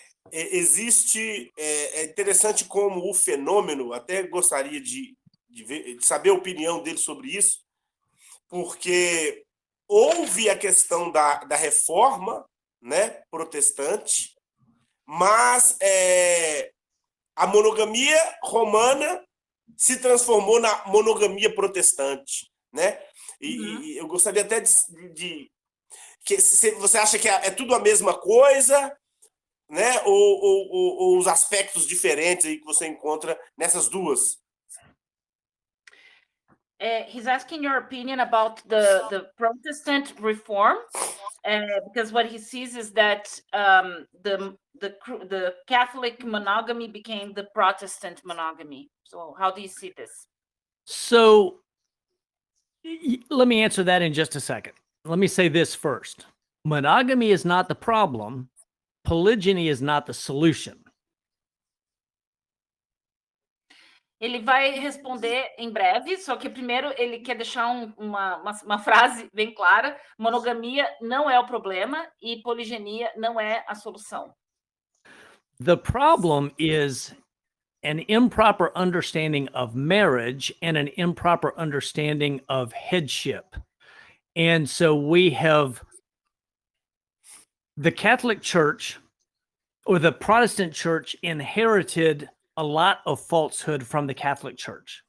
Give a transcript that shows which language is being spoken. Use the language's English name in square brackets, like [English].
[Portuguese] Existe, é interessante como o fenômeno, até gostaria de saber a opinião dele sobre isso, porque houve a questão da reforma, né, protestante, mas a monogamia romana se transformou na monogamia protestante, né? E eu gostaria até de que você acha que é tudo a mesma coisa, né? Ou os aspectos diferentes aí que você encontra nessas duas? [English] He's asking your opinion about the Protestant reform, because what he sees is that the Catholic monogamy became the Protestant monogamy. So how do you see this? So let me answer that in just a second. Let me say this first. Monogamy is not the problem. Polygyny is not the solution. [Portuguese] Ele vai responder em breve, só que primeiro ele quer deixar uma frase bem clara: monogamia não é o problema e poligenia não é a solução. [English] The problem is an improper understanding of marriage and an improper understanding of headship. And so the Catholic Church or the Protestant Church inherited a lot of falsehood from the Catholic Church.